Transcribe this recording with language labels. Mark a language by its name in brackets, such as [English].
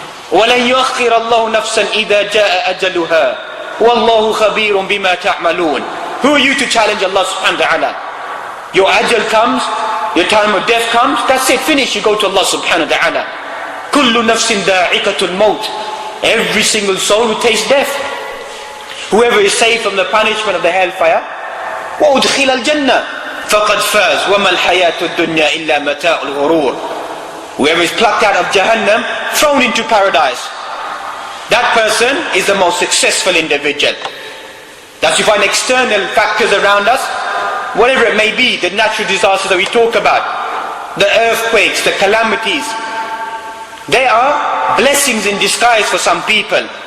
[Arabic] وَلَنْ يُؤَخِّرَ اللَّهُ نَفْسًا إِذَا جَاءَ أَجَلُهَا وَاللَّهُ خَبِيرٌ بِمَا تَعْمَلُونَ. [English] Who are you to challenge Allah subhanahu wa ta'ala? Your ajal comes, your time of death comes, that's it, finish, you go to Allah subhanahu wa ta'ala. [Arabic] كُلُّ نَفْسٍ ذَائِقَةُ الْمَوْتِ. [English] Every single soul who tastes death. Whoever is saved from the punishment of the hellfire, [Arabic] وَأُدْخِلَ الْجَنَّةِ فَقَدْ فَازَ وَمَا الْحَيَاةُ الدُّنْيَا إِلَّا مَتَاعُ الْغُرُورِ. [English] Whoever is plucked out of Jahannam, thrown into paradise, that person is the most successful individual. That you find external factors around us, whatever it may be, the natural disasters that we talk about, the earthquakes, the calamities, they are blessings in disguise for some people.